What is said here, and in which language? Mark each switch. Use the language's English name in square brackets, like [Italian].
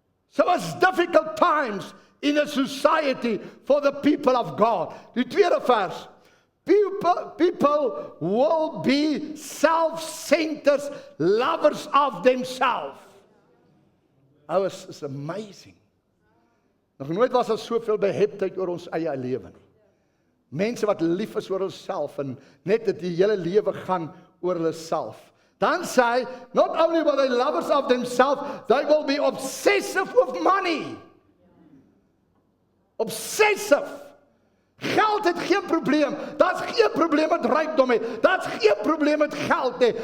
[English] So it's difficult times in a society for the people of God. [Afrikaans] Die tweede vers, [English] people will be self-centered lovers of themselves. Oh, it's amazing. [Afrikaans] Nog nooit was daar soveel beheptheid oor ons eie lewe nie. Mense wat lief is oor hulself en net dat die hele lewe gaan oor hulle self. Dan sê hy, [English] not only will they lovers of themselves, they will be obsessive with money. [Afrikaans] Obsessive. Geld het geen probleem. Daar's geen probleem met rykdom nie. Daar's geen probleem met geld nie.